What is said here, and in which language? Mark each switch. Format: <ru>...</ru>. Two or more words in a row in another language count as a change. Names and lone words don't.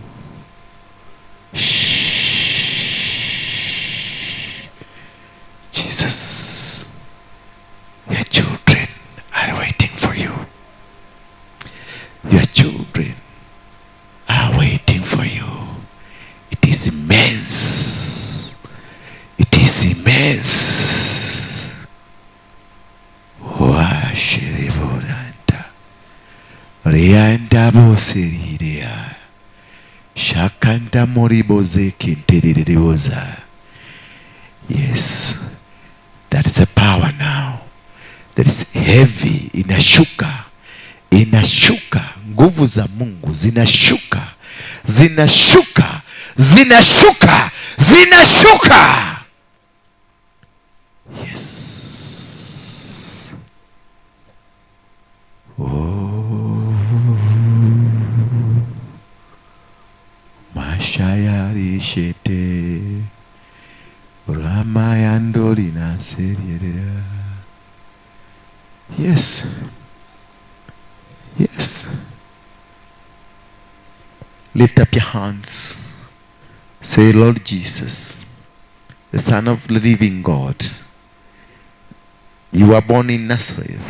<en>Jesus, your children are waiting for you. Your children are waiting for you. It is immense. It is immense. Washiriboranta. Rianda bosiriria. Shakanta moriboze kinteriboza. Yes. That is a power now. That is heavy.</en> <sw>Inashuka. Inashuka. Nguvu za Mungu zinashuka. Zinashuka. Zinashuka. Zinashuka. Yes. Oh. Mashayari shete. Ramayandolina Seria.</sw> <en>Yes. Yes. Lift up your hands. Say, Lord Jesus, the Son of the living God, you are born in Nazareth.</en>